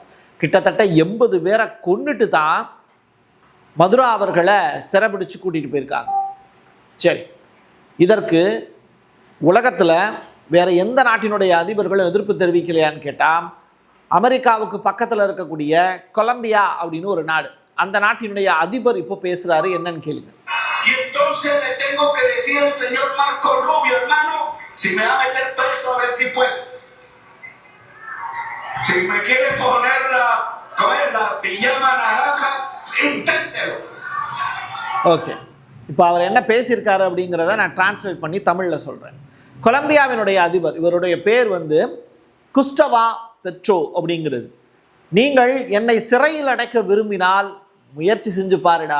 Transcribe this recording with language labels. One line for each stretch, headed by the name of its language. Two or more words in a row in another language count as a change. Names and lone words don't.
Tamil: கிட்டத்தட்ட 80 பேரை கொன்னுட்டு தான் மதுரா அவர்களை சிறைபிடிச்சு கூட்டிகிட்டு போயிருக்காங்க. சரி, இதற்கு உலகத்தில் வேற எந்த நாட்டினுடைய அதிபர்களும் எதிர்ப்பு தெரிவிக்கலையான்னு கேட்டால், அமெரிக்காவுக்கு பக்கத்தில் இருக்கக்கூடிய கொலம்பியா அப்படின்னு ஒரு நாடு, அந்த நாட்டினுடைய அதிபர் இப்போ பேசுறாரு. என்னன்னு கேளுங்க.
Spanish: Si me va a meter preso, a ver si puede. Si me quiere poner la pijama naranja, inténtelo.
Tamil: ஓகே, இப்போ அவர் என்ன பேசியிருக்காரு அப்படிங்கிறத நான் டிரான்ஸ்லேட் பண்ணி தமிழில் சொல்கிறேன். கொலம்பியாவினுடைய அதிபர், இவருடைய பேர் வந்து குஸ்டவா பெட்ரோ அப்படிங்கிறது. நீங்கள் என்னை சிறையில் அடைக்க விரும்பினால் முயற்சி செஞ்சு பாருடா.